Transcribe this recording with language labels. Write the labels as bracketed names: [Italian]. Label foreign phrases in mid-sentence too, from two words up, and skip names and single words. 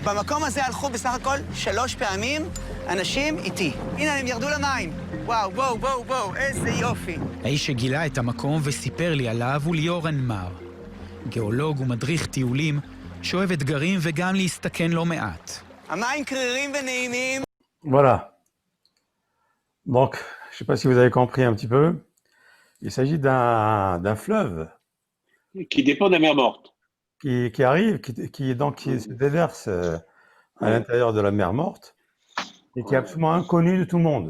[Hebrew] במקום הזה הלכו בסך הכל 3 פעמים אנשים איתי. הנה, הם ירדו למים. וואו, איזה יופי. האיש שגילה את המקום וסיפר לי עליו הוא ליאור אנמר. גיאולוג ומדריך טיולים שאוהב אתגרים וגם להסתכן לא מעט. המים קרירים ונעימים. [French] Voilà. Donc, je ne sais pas si vous avez compris un petit peu. Il s'agit d'un fleuve Qui dépend de la mer Morte. qui arrive, qui se déverse à l'intérieur de la mer Morte et qui est absolument inconnu de tout le monde.